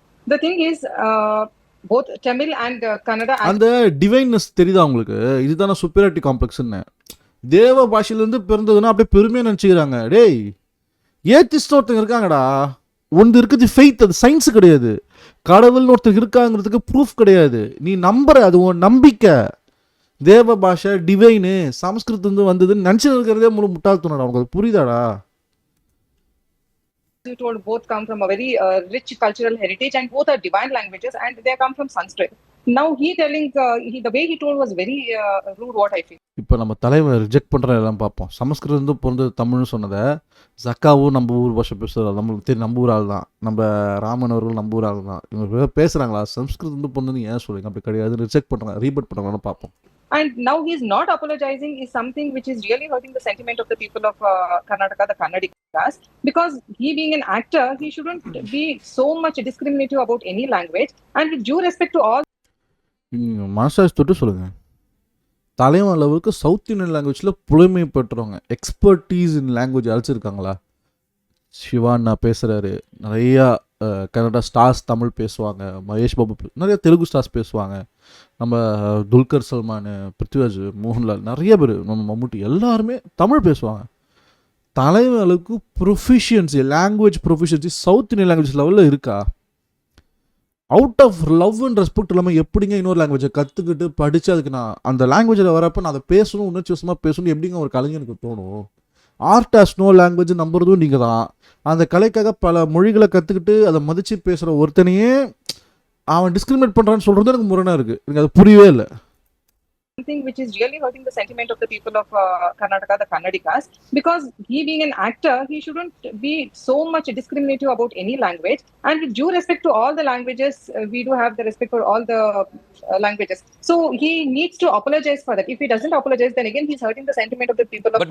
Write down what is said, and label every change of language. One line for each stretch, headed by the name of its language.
English: the thing is, both Tamil and Kannada.
Tamil: அந்த டிவைன்னஸ் தெரியுதா உங்களுக்கு? இதுதானே சுப்பீரியாரிட்டி காம்ப்ளெக்ஸ்ன்னு. தேவ பாஷையிலேருந்து பிறந்ததுன்னா அப்படியே பெருமையாக நினச்சிக்கிறாங்க. டேய் ஏத்திஸ்ட் ஒருத்தங்க இருக்காங்கடா. ஒன்று இருக்குது ஃபெய்த். அது சயின்ஸு கிடையாது. கடவுள்னு ஒருத்தர் இருக்காங்கிறதுக்கு ப்ரூஃப் கிடையாது. நீ நம்புற, அது உன் நம்பிக்கை. தேவ பாஷை டிவைனு சமஸ்கிருதத்துலேருந்து வந்ததுன்னு நினச்சிட்டு இருக்கிறதே முட்டாள்தனடா. உனக்கு அது புரியுதாடா?
English: You told, both come from a very rich cultural heritage, and both are divine languages, and they come from Sanskrit. Now he telling, the way he told was very rude, what I feel.
Tamil: இப்போ நம்ம தலைவர் reject பண்ணுற எல்லாம் பார்ப்போம். சமஸ்கிருதம் பிறந்தது தமிழ்னு சொன்னதை ஜக்காவும் நம்ம ஊர் பாஷை பேசுகிறார். நம்மளுக்கு தெரியும் நம்ம ஊர் ஆள் தான். நம்ம ராமன் அவர்கள் நம்ம ஊர் ஆள் தான். இவங்க பேசுகிறாங்களா? சமஸ்கிருதம் பிறந்தது ஏன் சொல்லுங்க? அப்படி கிடையாது. ரிஜெக்ட் பண்ணுறாங்க, ரீபட் பண்ணுறாங்கன்னு பார்ப்போம்.
English: And now he is not apologizing is something which is really hurting the sentiment of the people of Karnataka, the Kannadigas, because he being an actor, he shouldn't be so much discriminative about any language, and with due respect to all.
Tamil: மனசாட்சி தொட்டு சொல்லுங்க. தலைவன் அளவுக்கு south Indian லாங்குவேஜில் புலமை பெற்றவங்க,
English: expertise in language
Tamil: அழைச்சிருக்காங்களா? சிவான்னா பேசுகிறாரு. நிறையா கன்னடா ஸ்டார்ஸ் தமிழ் பேசுவாங்க. மகேஷ் பாபு நிறைய தெலுங்கு ஸ்டார்ஸ் பேசுவாங்க. நம்ம துல்கர் சல்மான், பிருத்விராஜ், மோகன்லால், நிறைய பேர், நம்ம மம்முட்டி எல்லாருமே தமிழ் பேசுவாங்க. தலைவன் அளவுக்கு proficiency, language proficiency south Indian language லெவலில் இருக்கா?
English: out of love and respect
Tamil: இல்லாமல் எப்படிங்க இன்னொரு லாங்குவேஜை கற்றுக்கிட்டு படித்து அதுக்கு நான் அந்த லாங்குவேஜில் வரப்போ நான் அதை பேசணும், உணர்ச்சி வசமாக பேசணும் எப்படிங்க ஒரு கலைஞனுக்கு தோணும்?
English: art has no language
Tamil: நம்புறதும் நீங்கள் தான். அந்த கலைக்காக பல மொழிகளை கற்றுக்கிட்டு அதை மதித்து பேசுகிற ஒருத்தனையே அவன் டிஸ்கிரிமினேட் பண்ணுறான்னு சொல்கிறது எனக்கு முரணாக இருக்குது. எனக்கு அது புரியவே இல்லை.
English: Something which is really hurting the sentiment of the people of Karnataka, the Kannadigas, because he being an actor, he shouldn't be so much discriminative about any language, and with due respect to all the languages, we do have the respect for all the languages. So he needs to apologize for that. If he doesn't apologize, then again he's hurting the sentiment of the people of